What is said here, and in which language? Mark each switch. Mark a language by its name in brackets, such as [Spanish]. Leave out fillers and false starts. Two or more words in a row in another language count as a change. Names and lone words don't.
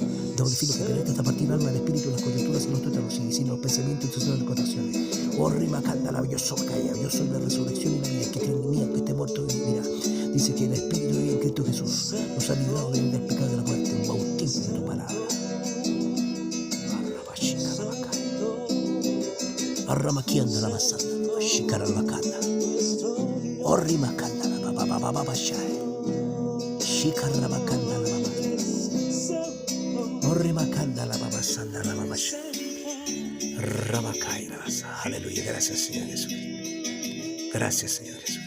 [Spanish] Doble filo que penetra hasta partir el alma, el espíritu, las coyunturas y los tuétanos, y sino los pensamientos y las contaciones. Oh, Rimacanda, la yo soy la resurrección y la vida, que cree en mí, que esté muerto y vivirá. Dice que el Espíritu de Dios en Cristo Jesús nos ha librado del pecado y de la muerte, un bautismo de tu palabra. Arramaquianda la masanda, shikara la macanda. Orrimacanda la baba shai. Shikara la macanda la baba. Orrimacanda la baba sanda la baba shai. Ramacai la basa. Aleluya, gracias Señor Jesús. Gracias Señor Jesús.